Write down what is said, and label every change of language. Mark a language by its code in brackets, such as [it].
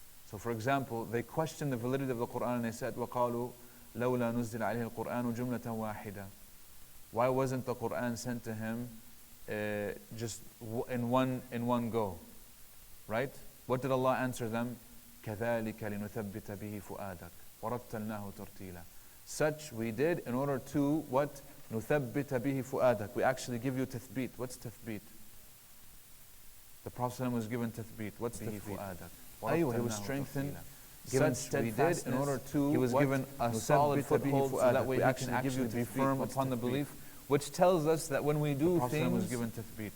[en] So for example, they questioned the validity of the Quran and they said, [ar] وَقَالُوا لَوْلَا نُزِّلَ عَلَيْهِ الْقُرْآنُ جُمْلَةً وَاحِدًا. [en] Why wasn't the Quran sent to him just in one go? Right? What did Allah answer them? [ar] كَذَلِكَ لِنُثَبِّتَ بِهِ فُؤَادَكَ وَرَتَّلْنَاهُ تَرْتِيلًا. [en] Such we did in order to what? [ar] نُثَبِّتَ بِهِ فُؤَادَكَ. [en] We actually give you tathbeet. What's tathbeet? The Prophet was given tathbeet. What's tathbeet? He was strengthened, given steadfastness in order to, he was given a solid foothold so that way he can actually be firm upon the belief, which tells us that when we do things was given tathbeet.